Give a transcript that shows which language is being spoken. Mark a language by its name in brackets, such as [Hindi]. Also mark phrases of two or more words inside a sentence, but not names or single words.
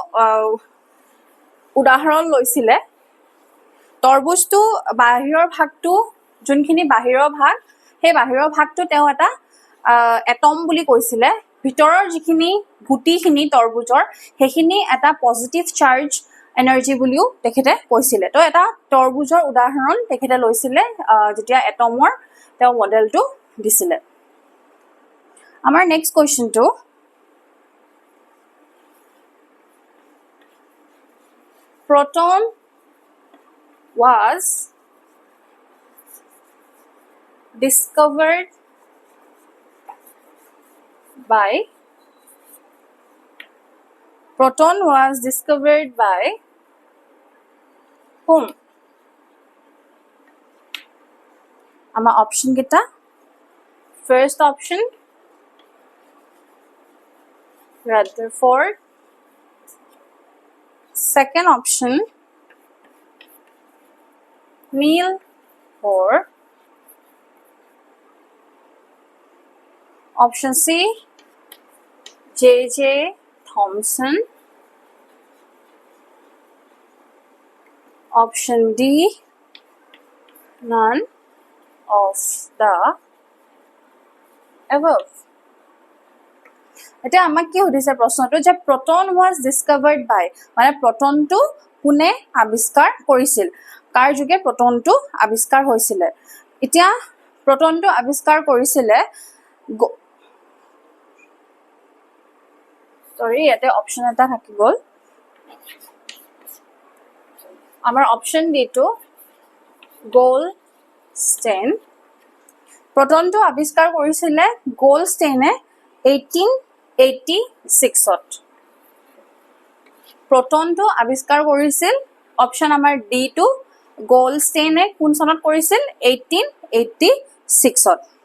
[Assamese] উদাহৰণ লৈছিলে তৰবুজটো বাহিৰৰ ভাগটো যোনখিনি বাহিৰৰ ভাগ সেই বাহিৰৰ ভাগটো তেওঁ এটা এটম বুলি কৈছিলে ভিতৰৰ যিখিনি গুটিখিনি তৰবুজৰ হেখিনি এটা [English] positive charge energy [Assamese] বুলিও তেখেতে কৈছিলে তো এটা তৰবুজৰ উদাহৰণ তেখেতে লৈছিলে যেতিয়া এটমৰ তেওঁ মডেলটো দিছিলে আমাৰ [English] next question proton was discovered by whom [Assamese] আমাৰ অপশন কেটা [English] first option Rutherford second option Niels Bohr option C J.J. Thomson option D none of the above [Assamese] এটা আমাক কি সুধিছে প্ৰশ্নটো যে [English] proton was discovered by [Assamese] মানে protonটো কোনে আৱিষ্কাৰ কৰিছিল কাৰ যোগে protonটো আৱিষ্কাৰ হৈছিল এতিয়া protonটো আৱিষ্কাৰ কৰিছিল ইয়াতে অপচন এটা থাকি গল আমাৰ [English] option D [Assamese] টো গোল্ডষ্টেইন protonটো আৱিষ্কাৰ কৰিছিল গোল্ডষ্টেইনে 1886 protonটো আৱিষ্কাৰ কৰিছিল অপচন আমাৰ ডি টো গোল্ডষ্টেইনে কোন চনত কৰিছিল 1886